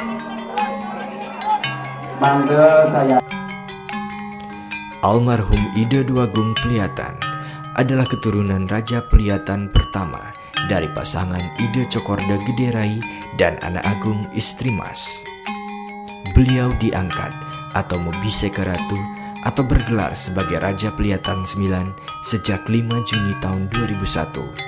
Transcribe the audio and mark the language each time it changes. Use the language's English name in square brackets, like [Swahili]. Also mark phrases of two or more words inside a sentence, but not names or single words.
[Indonesian] Mangde saya Almarhum Ida Dwagung Priyatan adalah keturunan Raja Priyatan pertama dari pasangan Ida Cokorda Gederai dan Anak Agung Istri Mas. Beliau diangkat atau Mobiseka Ratu atau bergelar sebagai Raja Priyatan IX sejak 5 Juni tahun 2001.